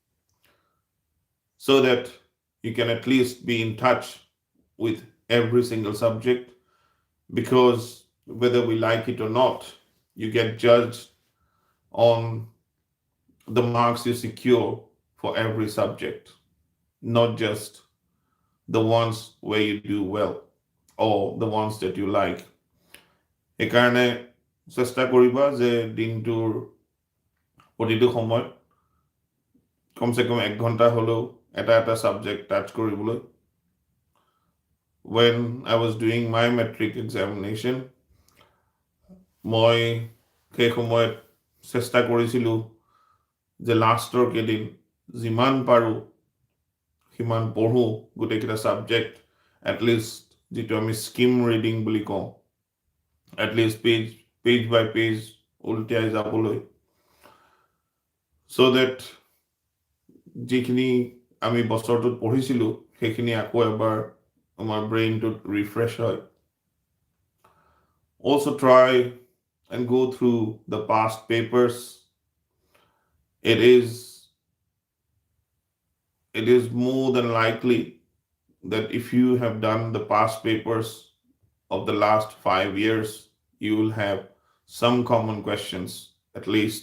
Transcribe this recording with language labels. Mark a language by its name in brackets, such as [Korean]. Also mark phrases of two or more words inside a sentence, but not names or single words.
[English] so that you can at least be in touch with every single subject, because whether we like it or not, you get judged on the marks you secure for every subject, not just the ones where you do well or the ones that you like. [Assamese] সেইকাৰণে চেষ্টা কৰিবা যে দিনটোৰ প্ৰতিটো সময়ত কমচে কম 1 ঘণ্টা হ'লেও এটা এটা ছাবজেক্ট টাচ কৰিবলৈ. [English] when I was doing my metric examination, [Assamese] মই সেই সময়ত চেষ্টা কৰিছিলোঁ যে লাষ্টৰ কেইদিন যিমান পাৰোঁ সিমান পঢ়োঁ গোটেইকেইটা ছাবজেক্ট, এটলিষ্ট যিটো আমি [English] skim reading [Assamese] বুলি কওঁ, এটলিষ্ট [English] page by page [Assamese] উল্টিয়াই যাবলৈ, [English] so that [Assamese] যিখিনি আমি বছৰটোত পঢ়িছিলোঁ সেইখিনি আকৌ এবাৰ আমাৰ ব্ৰেইনটোত ৰিফ্ৰেছ হয়. [English] Also try and go through the past papers. It is more than likely that if you have done the past papers of the last 5 years, you will have some common questions at least.